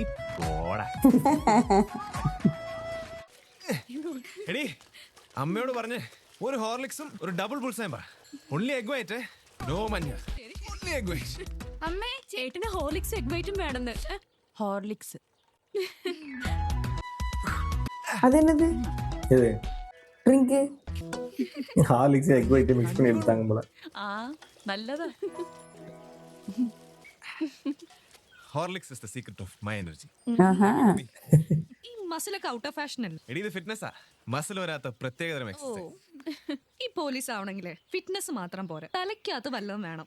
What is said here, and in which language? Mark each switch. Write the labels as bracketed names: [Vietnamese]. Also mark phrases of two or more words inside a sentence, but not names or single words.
[Malayalam] എടി, അമ്മയോട് പറഞ്ഞേ ഒരു ഹോർലിക്സും ഒരു ഡബിൾ ബുൾസയും പറ. [English] only egg white, no മഞ്ഞ. only egg white. [Malayalam] അമ്മേ, ചേട്ടന് ഹോർലിക്സ് [English] egg white-um [Malayalam] വേണമെന്ന്. ഹോർലിക്സ് അതെന്നത് [Tamil] இது ட்ரிங்க் ஹார்லிக்ஸ் [English] egg white [Tamil] மிக்ஸ் பண்ணி எடுத்தாங்க போல. [Malayalam] ആ നല്ലതാ. [English] Horlicks is the secret of my energy. [Malayalam] ഈ മസിലൊക്കെ [English] out of fashion [Malayalam] അല്ലേ? എടി, ഇത് ഫിറ്റ്നസ്സാ, മസിൽ വരാത്ത പ്രത്യേകതരം എക്സസൈസ്. ഈ പോലീസ് ആവണെങ്കിലേ ഫിറ്റ്നസ് മാത്രം പോരാ, തലയ്ക്കകത്ത് വല്ലതും വേണം.